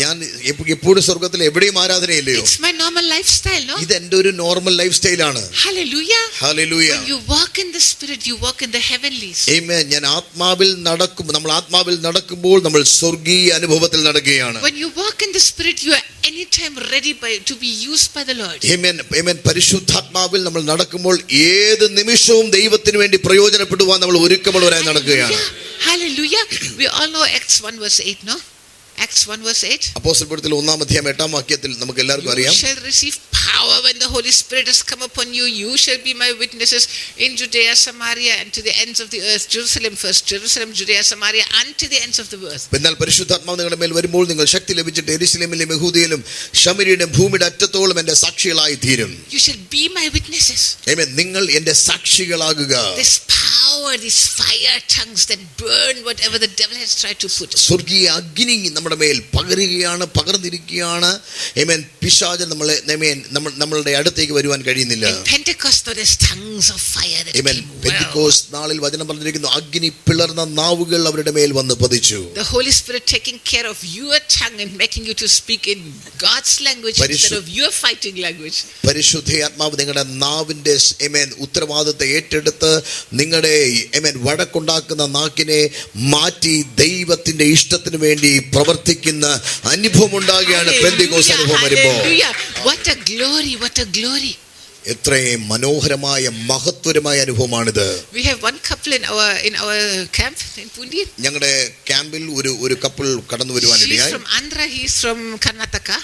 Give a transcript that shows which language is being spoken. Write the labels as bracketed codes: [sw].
[ml] ഞാൻ എപ്പോഴും സ്വർഗത്തിൽ എവിടെയും ആരാധനയില്ലയോ? [en] It's my normal lifestyle, no? [ml] ഇത് എന്റെ ഒരു നോർമൽ ലൈഫ് സ്റ്റൈലാണ്. [en] Hallelujah. Hallelujah. When you walk in the Spirit, you walk in the heavenlies. Amen. [ml] ഞാൻ ആത്മാവിൽ നടക്കുമ്പോൾ നമ്മൾ സ്വർഗീയ അനുഭവത്തിൽ നടക്കുകയാണ്. [en] When you walk in the Spirit, you are anytime ready to be used by the Lord. Amen. Amen. [ml] പരിശുദ്ധാത്മാവിൽ നമ്മൾ നടക്കുമ്പോൾ ഏത് നിമിഷവും ദൈവത്തിന് വേണ്ടി പ്രയോജനപ്പെടുവാൻ നമ്മൾ ഒരുക്കമുള്ളവരായി നടക്കുകയാണ്. [en] Hallelujah. We all know Acts 1:8, no? Acts 1:8. [ml] അപ്പോസ്തലപ്രവൃത്തിയിൽ 1-ാം അധ്യായം 8-ാം വാക്യത്തിൽ നമുക്ക് എല്ലാവർക്കും അറിയാം. [en] You shall receive power when the Holy Spirit has come upon you. You shall be my witnesses in Judea, Samaria, and to the ends of the earth. Jerusalem first, Jerusalem, Judea, Samaria, and to the ends of the earth. [ml] എന്നാൽ പരിശുദ്ധാത്മാവ് നിങ്ങളുടെ മേൽ വരുമ്പോൾ നിങ്ങൾ ശക്തി ലഭിച്ചിട്ട് യെരൂശലേമിലും യഹൂദയിലും ശമര്യയിലും ഭൂമിയുടെ അറ്റത്തോളം എന്റെ സാക്ഷികളായി തീരും. [en] You shall be my witnesses. [ml] ആമേൻ. നിങ്ങൾ എന്റെ സാക്ഷികളാകുക. [en] This power, these fire tongues that burn whatever the devil has tried to put. [ml] സ്വർഗീയ അഗ്നി നമ്മുടെ മേൽ പകരുകയാണ്, പകർന്നിരിക്കുകയാണ്. ആമേൻ. പിശാചൻ നമ്മളുടെ അടുത്തേക്ക് വരുവാൻ കഴിയുന്നില്ല. [en] In Pentecost there is tongues of fire that Amen. came. [ml] പെന്തിക്കോസ്ത് നാളിൽ വചനം പറഞ്ഞിരിക്കുന്നു, അഗ്നി പിളർന്ന നാവുകൾ അവരുടെ മേൽ വന്ന് പതിച്ചു. [en] The Holy Spirit taking care of your tongue and making you to speak in God's language instead of your fighting language. [ml] പരിശുദ്ധാത്മാവ് നിങ്ങളുടെ നാവിന്റെ ഉത്തരവാദിത്തത്തെ ഏറ്റെടുത്ത് നിങ്ങളുടെ വഴക്കുണ്ടാക്കുന്ന നാക്കിനെ മാറ്റി ദൈവത്തിന്റെ ഇഷ്ടത്തിന് വേണ്ടി പ്രവർത്തിക്കുന്ന അനുഭവം ഉണ്ടാകുകയാണ് പെന്തിക്കോസ്ത് അനുഭവം വരുമ്പോൾ. [en] What a glory, what a glory. [ml] എത്രയും മനോഹരമായ മഹത്വരമായ അനുഭവമാണിത്. [en] We have one couple in our camp in Pundi. [ml] ഞങ്ങളുടെ ക്യാമ്പിൽ ഒരു കപ്പിൾ കടന്നു വരുവാനിടയായി. [en] She is from Andhra, he is from Karnataka.